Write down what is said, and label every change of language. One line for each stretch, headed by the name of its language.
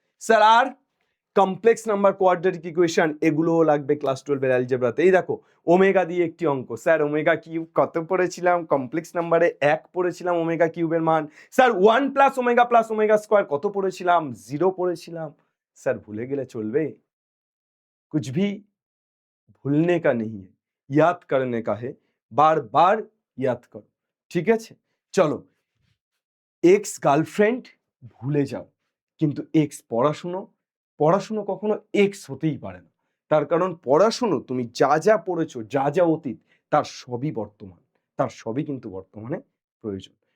Bangla: Sir আর complex number, quadratic equation, এগুলোও লাগবে class 12 এর অ্যালজেব্রাতে। এই দেখো ওমেগা দিয়ে একটি অঙ্ক, স্যার ওমেগা কিউব কত পড়েছিলাম? কমপ্লেক্স নাম্বারে 1 পড়েছিলাম ওমেগা কিউবের মান। স্যার 1 প্লাস ওমেগা স্কোয়ার কত পড়েছিলাম? 0 পড়েছিলাম। স্যার ভুলে গেলে চলবে?
Hindi: कुछ भी भूलने का नहीं है, याद करने का है, बार बार याद करो।
Bangla: ঠিক আছে, চলো এক্স গার্লফ্রেন্ড ভুলে যাও, কিন্তু এক্স পড়াশুনো, পড়াশুনো কখনো এক্স হতেই পারে না। তার কারণ পড়াশুনো তুমি যা যা পড়েছো, যা যা অতীত, তার সবই বর্তমান, তার সবই কিন্তু বর্তমানে প্রয়োজন।